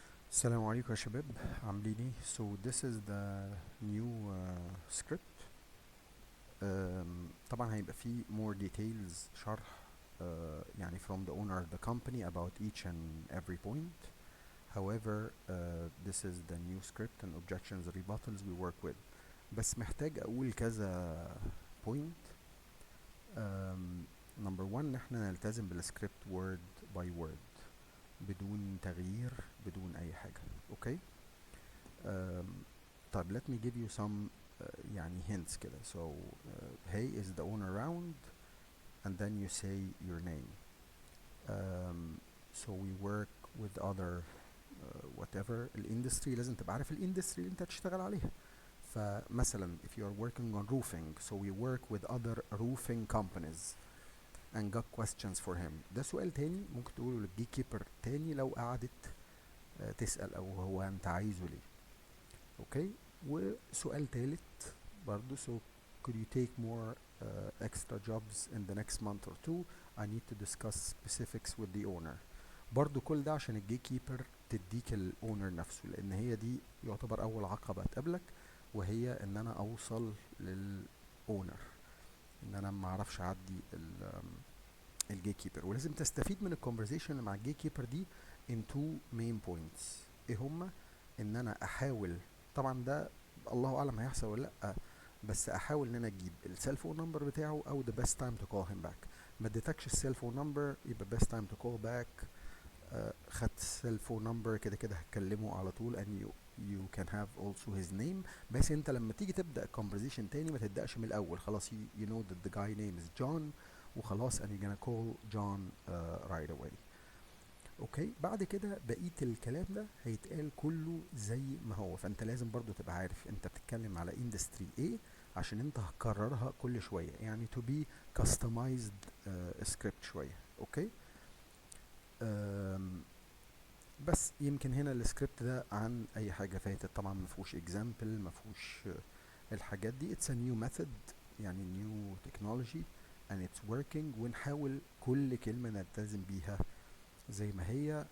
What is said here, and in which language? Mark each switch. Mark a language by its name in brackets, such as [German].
[Arabic] السلام عليكم يا شباب، عاملين ايه؟ [English] So this is the new script. [Arabic] طبعا هيبقى فيه [English] more details [Arabic] شرح يعني [English] from the owner of the company about each and every point. However, this is the new script and objections rebuttals we work with. [Arabic] بس محتاج اقول كذا point. Number one، احنا نلتزم بالسكريبت [English] word by word [Arabic] بدون تغيير بدون اي حاجة. اوكي. [English] طيب let me give you some يعني hints كده. So hey is the owner around and then you say your name. So we work with other whatever [Arabic] الindustry، لازم تبقى عارف الindustry اللي انت هتشتغل عليها. [English] فمثلا if you are working on roofing, so we work with other roofing companies and got questions for him. [Arabic] ده سؤال تاني ممكن تقوله للجي كيبر تاني لو قعدت تسأل او هو انت عايزه ليه. اوكي. وسؤال تالت برضو، [English] so could you take more extra jobs in the next month or two? I need to discuss specifics with the owner. [Arabic] برضو كل ده عشان الجي كيبر تديك الاونر نفسه، لان هي دي يعتبر اول عقبة تقابلك، وهي ان انا اوصل للاونر، ان انا ما اعرفش اعدي الجي كيبر. ولازم تستفيد من الكونفرزيشن اللي مع الجي كيبر دي [English] in two main points. [Arabic] ايه هما؟ ان انا احاول، طبعا ده الله اعلم هيحصل ولا لا، بس احاول ان انا اجيب السيلفون نمبر بتاعه او [English] the best time to call him back. [Arabic] ما اديتكش السيلفون نمبر يبقى best time to call back. خدت السيلفون نمبر كده كده هتكلمه على طول [English] and you can have also his name. [Arabic] بس انت لما تيجي تبدا conversation تاني ما تبداش من الاول. [English] خلاص you know that the guy name is John وخلاص and you're gonna call John right away. [Arabic] اوكي. بعد كده بقيه الكلام ده هيتقال كله زي ما هو. فانت لازم برضو تبقى عارف انت بتتكلم على اندستري ايه عشان انت هتكررها كل شويه، يعني [English] to be customized script [Arabic] شويه. اوكي. بس يمكن هنا السكريبت ده عن اي حاجه فاتت طبعا ما فيهوش example، ما فيهوش الحاجات دي. [English] it's a new method يعني new technology and it's working. [Arabic] ونحاول كل كلمه نلتزم بيها زي ما هي.